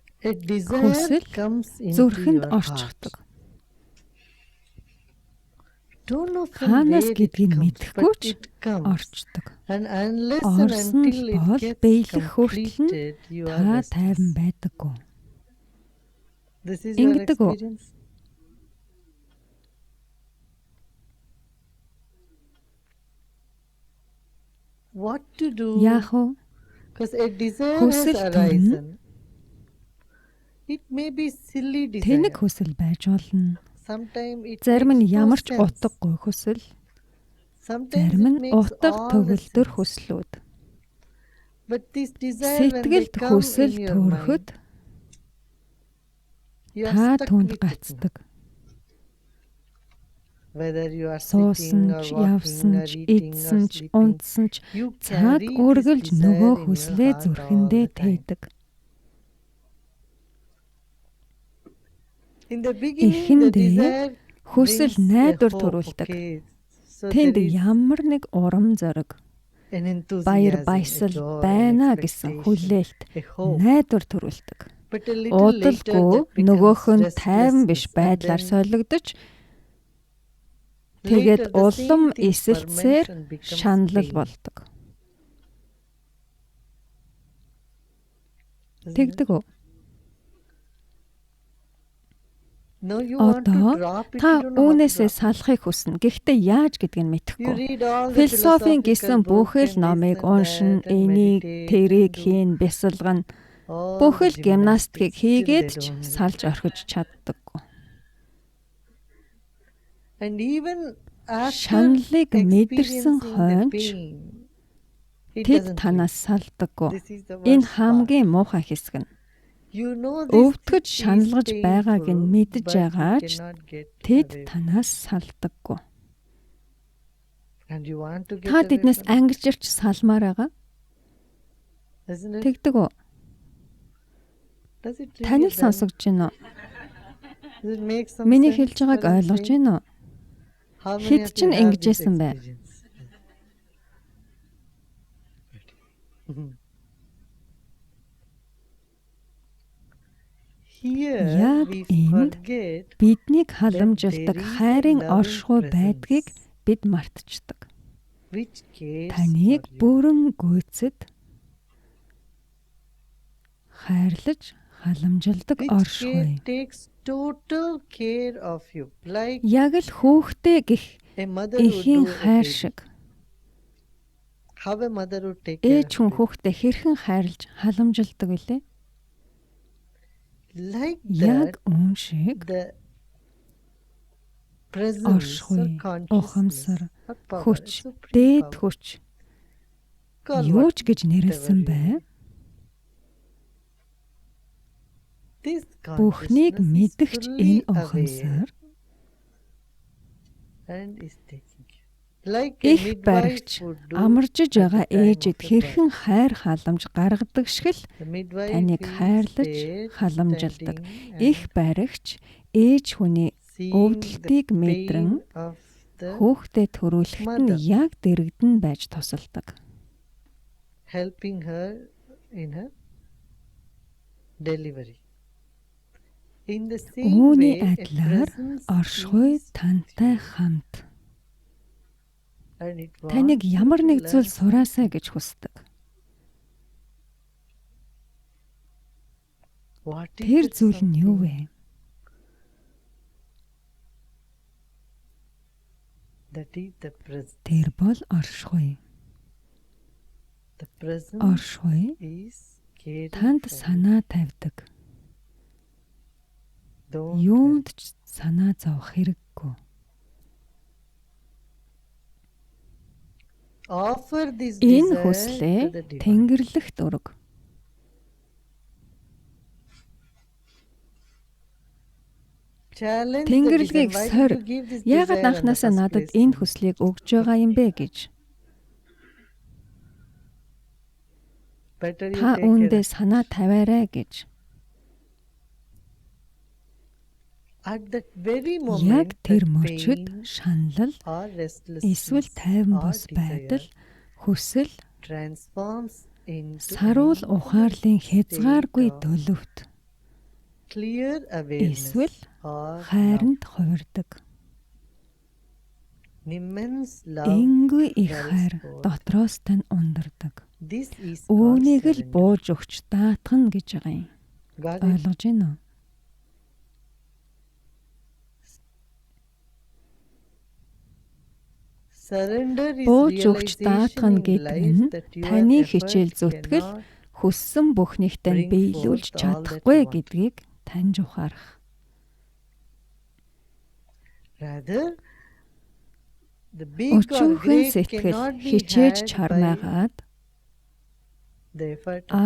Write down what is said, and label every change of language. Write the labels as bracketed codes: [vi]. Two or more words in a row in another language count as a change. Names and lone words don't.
[en] A desire [mn] Хүсэл [en] comes into [mn] зүрхэнд [en] your [mn] орчихдог. [en] heart. Don't know from [mn] Хаанаас [en] where it [mn] гэдгийг [en] comes, [mn] мэдэхгүй [en] but [mn] ч [en] it comes. [mn] орчдог. [en] And unless and [mn] Орсон [en] until [mn] л бол [en] it gets [mn] биелэх хүртэл нь [en] completed, you are [mn] та тайван [en] restless. [mn] байдаггүй. [en] This is your [mn] Ингэдэг үү? [en] experience. What to do? [mn] Яах вэ? [en] Because a desire has [mn] Хүсэл [en] arisen. It may be silly [mn] Тэнэг [en] desire. [mn] хүсэл байж болно. [en] Sometimes it [mn] Зарим нь [en] makes no [mn] ямар ч [en] sense. [mn] утгагүй хүсэл, [en] Sometimes [mn] зарим [en] it [mn] нь [en] makes [mn] утга [en] all the [mn] төгөлдөр [en] sense. [mn] хүслүүд. [en] But this desire, when they [mn] Сэтгэлд [en] come [mn] хүсэл [en] in your [mn] төрөхөд [en] mind, you are [mn] та [en] stuck [mn] түнд [en] with it now. [mn] гацдаг. [en] Whether you are [mn] Суусан [en] sitting or [mn] ч, [en] walking [mn] явсан [en] or [mn] ч, [en] eating or [mn] идсэн ч, [en] sleeping, [mn] унтсан ч [en] you [mn] цаг [en] carry this [mn] үргэлж [en] desire [mn] нөгөө [en] in your [mn] хүслээ [en] heart all [mn] зүрхэндээ [en] the time. [mn] тээдэг. [en] In the beginning, the [mn] Эхэндээ [en] desire [mn] хүсэл [en] brings a [mn] найдвар [en] hope, [mn] төрүүлдэг. [en] okay? So [mn] Тэнд [en] there is [mn] ямар нэг урам зориг, [en] an [mn] баяр [en] enthusiasm, a [mn] баясал [en] joy, [mn] байна [en] an [mn] гэсэн [en] expectation, [mn] хүлээлт [en] a hope. [mn] найдвар төрүүлдэг. [en] But a little later, [mn] Удалгүй [en] that [mn] нөгөөх нь [en] becomes [mn] тайван биш [en] restlessness, and [mn] байдлаар [en] then [mn] солигдож [en] later [mn] тэгээд [en] the [mn] улам [en] same thing [mn] эсэлцээр [en] ferments and becomes [mn] шаналл [en] pain. [mn] болдог. [en] Isn't it? [mn] Тэгдэг үү? [en] No, you want to [mn] Одоо [en] drop it, [mn] та [en] you don't know how to [mn] үүнээсээ [en] drop it. [mn] салахыг хүснэ. Гэхдээ яаж гэдгийг нь [en] You [mn] мэдэхгүй. [en] read all the [mn] Философийн [en] philosophical [mn] гэсэн [en] books [mn] бүхэл [en] and [mn] номыг [en] this and [mn] уншин, [en] that and [mn] энийг [en] meditate [mn] тэрийг [en] and do [mn] хийн, бясалгана. [en] all [mn] Бүхэл [en] the [mn] гимнастикийг [en] gymnastics, still [mn] хийгээд [en] they [mn] ч [en] don't. [mn] салж орхиж чаддаггүй. [en] And even after [mn] Шаналлыг мэдэрсэн [en] experiencing the [mn] хойно [en] pain, it [mn] тэд [en] doesn't [mn] танаас [en] leave. [mn] салдаггүй. [en] This is the [mn] Энэ [en] worst part. [mn] хамгийн муухай хэсэг нь. [en] You know this [mn] Өвдгөж [en] is [mn] шаналгаж байгааг [en] painful, [mn] нь мэдж [en] but you [mn] байгаа ч [en] cannot get [mn] тэд [en] away. [mn] танаас салдаггүй. [en] And you want to get [mn] Та [en] away [mn] тэднээс [en] from it, [mn] ангиж ирч салмаар байгаа. [en] isn't it? [mn] Тэгдэг үү? [en] Does it [mn] Тань [en] really [mn] л сонсогдож байна уу? [en] Does it make some [mn] Миний [en] sense [mn] хэлж байгааг [en] what I'm [mn] ойлгож [en] saying? [mn] байна уу? [en] How many [mn] Хэд [en] of [mn] ч [en] you have [mn] ингэж [en] this [mn] байсан бэ? [en] experience? Here [mn] Яг [en] we [mn] энд [en] forget [mn] биднийг халамжилдаг [en] there is a [mn] хайрын [en] loving [mn] оршихуй байдгийг [en] presence [mn] бид мартчихдаг. [en] which cares [mn] Таныг [en] for you. [mn] бүрэн гүйцэд хайрлаж халамжилдаг [en] Which [mn] оршихуй. [en] takes total care of you, like [mn] Яг л хүүхдээ гих [en] a mother would [mn] эхийн [en] do a [mn] хайр [en] baby. [mn] шиг. [en] How a mother would take care [mn] Ээж [en] of [mn] хүн [en] a baby. [mn] хүүхдээ хэрхэн хайрлаж халамжилдаг вүлээ? [en] Like [mn] Яг [en] that, [mn] үүн шиг [en] the presence or [mn] оршихуй, [en] consciousness [mn] ухамсар, [en] or power, [mn] хүч, [en] supreme [mn] дээд [en] power, [mn] хүч [en] call [mn] юу ч гэж [en] whatever [mn] нэрлсэн [en] you [mn] бай. [en] need. This [mn] Бүхнийг [en] consciousness is [mn] мэдгч [en] fully [mn] энэ [en] aware [mn] ухамсар [en] and is taking care. Like a [mn] их [en] midwife [mn] баригч [en] would do [mn] амаржиж [en] at the [mn] байгаа [en] time [mn] ээжэд [en] of a [mn] хэрхэн [en] birth. [mn] хайр халамж гаргадаг шиг л [en] The midwife [mn] таныг [en] is [mn] хайрлаж [en] there, [mn] халамжилдаг. [en] standing [mn] Их [en] and [mn] баригч ээж хүний [en] seeing [mn] өвдөлтийг [en] the [mn] мэдрэн [en] pain of the [mn] хүүхдээ төрүүлэхэд нь [en] mother. [mn] яг дэрэгдэн байж тусалдаг. [en] helping her in her delivery. In the same [mn] Үүний [en] way, a [mn] адилаар [en] presence [mn] оршихуй [en] is [mn] тантай хамт [en] and it [mn] таныг [en] wants you [mn] ямар [en] to [mn] нэг зүйл [en] learn [mn] сураасаа гэж хүсдэг. [en] what is [mn] Тэр [en] that [mn] зүйл нь юу [en] something [mn] вэ? [en] that is the presence. [mn] Тэр бол оршихуй. [en] The presence [mn] Оршихуй [en] is caring [mn] танд [en] for you. [mn] санаа тавьдаг. [en] Don't [mn] Юунд ч санаа зовох хэрэггүй. [en] offer this [mn] Энэ [en] desire [mn] хүслээ [en] to the divine. [mn] Тэнгэрлэгт өрг. [en] Challenge the [mn] Тэнгэрлэгийг [en] desire. Why did [mn] сорь. [en] you give this [mn] Яагаад [en] desire in the [mn] анхнаасаа [en] first [mn] надад [en] place? [mn] энэ хүслийг өгж байгаа юм бэ гэж. [en] Better you [mn] Та [en] take [mn] үүндээ [en] care. [mn] санаа тавиарай гэж. [en] At that very moment, [mn] Яг тэр [en] that [mn] мөчид [en] pain [mn] шаналл [en] or restlessness [mn] эсвэл тайван [en] or [mn] бус байдал, [en] desire [mn] хүсэл, [en] transforms into [mn] саруул [en] an [mn] ухаарлын [en] infinite state [mn] хязгааргүй [en] of [mn] төлөвт [en] clear awareness [mn] Эсвэл [en] or love, [mn] хайранд хувирдаг. [en] an immense love [mn] Энгүй их [en] wells [mn] хайр [en] forth. [mn] дотроос тань ундардаг. [en] This is called [mn] Үүнийг л [en] surrender. [mn] бууж өгч даатгана гэж байгаа юм. [en] Got it? [mn] Ойлгож байна уу? [en] Surrender is [mn] Бууж өгч даатгана [en] realization in [mn] гэдэг [en] life [mn] нь [en] that your [mn] таны [en] effort [mn] хичээл зүтгэл [en] cannot [mn] хүссэн бүхнийхтэй [en] bring [mn] биелүүлж [en] forth all that [mn] чадахгүй [en] you want. [mn] гэдгийг таньж ухаарах. [en] rather the big or [mn] Өчүүхэн [en] great [mn] сэтгэл [en] cannot be [mn] хичээж [en] had by [mn] чармаагаад [en] the effort of